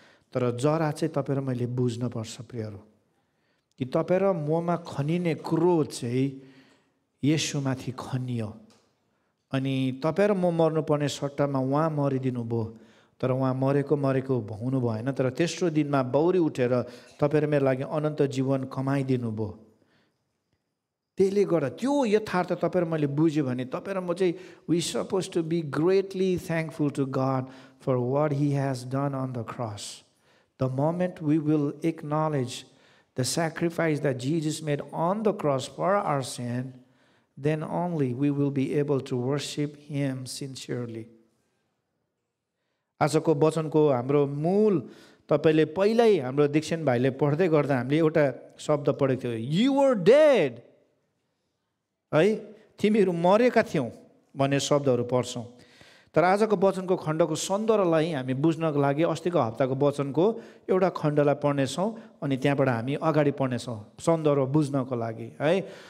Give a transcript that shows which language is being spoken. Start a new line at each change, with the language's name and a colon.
Nepali: तर जरा चाहिँ तपाईँ र मैले बुझ्नुपर्छ प्रियहरू कि तपाईँ र ममा खनिने क्रोध चाहिँ येशूमाथि खनियो अनि तपाईँ र म मर्नुपर्ने सट्टामा उहाँ मरिदिनु भयो, तर उहाँ मरेको हुनु भएन, तर तेस्रो दिनमा बौरी उठेर तपाईँ र मेरो लागि अनन्त जीवन कमाइदिनु भयो। त्यसले गर्दा त्यो यथार्थ तपाईँ र मैले बुझ्यो भने तपाईँ र म चाहिँ
English: We suppose to be greatly thankful to god for what he has done on the cross. The moment we will acknowledge the sacrifice that Jesus made on the cross for our sin, then only we will be able to worship him sincerely.
Nepali: आजको वचनको हाम्रो मूल तपाईले पहिल्यै हाम्रो दीक्षण भाइले पढ्दै गर्दा हामीले एउटा शब्द पढेको थियो,
English: you were dead,
Nepali: है, तिमीहरू मरेका थियौ भन्ने शब्दहरू पढ्छौँ। तर आजको वचनको खण्डको सन्दर्भलाई हामी बुझ्नको लागि अस्तिको हप्ताको वचनको एउटा खण्डलाई पढ्नेछौँ अनि त्यहाँबाट हामी अगाडि पढ्नेछौँ सन्दर्भ बुझ्नको लागि है।